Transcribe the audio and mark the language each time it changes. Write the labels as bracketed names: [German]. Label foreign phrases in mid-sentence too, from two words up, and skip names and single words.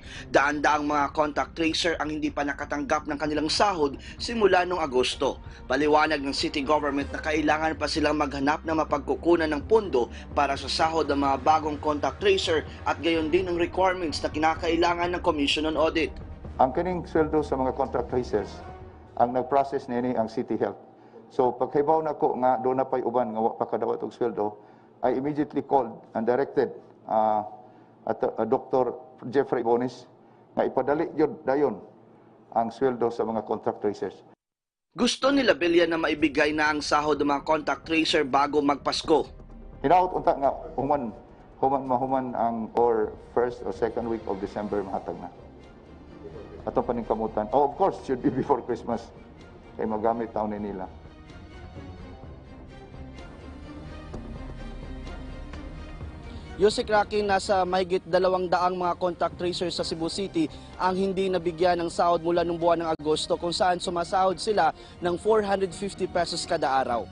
[Filipino] Daan-daang mga [English] contact tracer [Filipino] ang hindi pa nakatanggap ng kanilang sahod simula noong Agosto. Paliwanag ng City Government na kailangan pa silang maghanap ng mapagkukunan ng pondo para sa sahod ng mga bagong [English] contact tracer [Filipino] at gayon din ang requirements na kinakailangan ng Commission on Audit. [Cebuano] Ang kining sweldo sa mga [English] contract tracers, [Cebuano] ang nag-process nini ang City Health. So paghibaw na ko nga doon na pa'y uban nga wa pa kadawat og sweldo, [English] I immediately called and directed Dr. [Cebuano] Jeffrey Bonis nga ipadali yun dayon ang sweldo sa mga [English] contract tracers. [Filipino] Gusto ni Labella na maibigay na ang sahod ng mga [English] contact tracer [Filipino] bago magpasko. [Cebuano] Hinaut unta nga human ang [English] or first or second week of December [Cebuano] mahatag na. Atong paningkamutan. [English] Oh, of course, should be before Christmas. [Cebuano] Kaya magamit taon nila. [Filipino] Yusik Rocky, nasa mahigit 200 mga [English] contact tracers [Filipino] sa Cebu City ang hindi nabigyan ng sahod mula nung buwan ng Agosto kung saan sumasahod sila ng 450 pesos kada araw.